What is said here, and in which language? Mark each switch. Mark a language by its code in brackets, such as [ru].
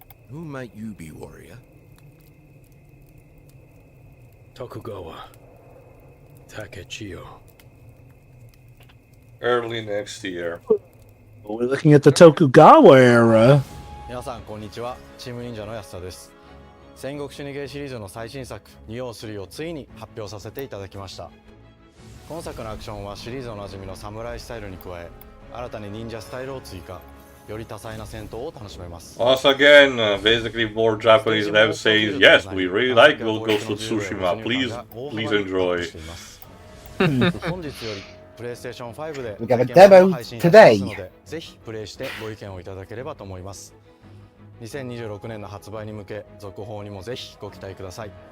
[en] Who might you be, warrior? Tokugawa Takechiyo. Early next year. We're looking at the Tokugawa era. [ja] 皆さんこんにちは、チーム忍者の安田です。戦国死にゲーシリーズの最新作「仁王3」をついに発表させていただきました。今作のアクションはシリーズおなじみの侍スタイルに加え、新たに忍者スタイルを追加。より多彩な戦闘を楽しめます。 [en] Once again, basically more Japanese devs saying, yes, we really like Ghost of Tsushima, please enjoy. [ja] 本日よりプレイステーション5で [en] We got a demo [ja] 配信いたしますの [en] today. [ja] で、ぜひプレイしてご意見をいただければと思います。2026年の発売に向け、続報にもぜひご期待ください。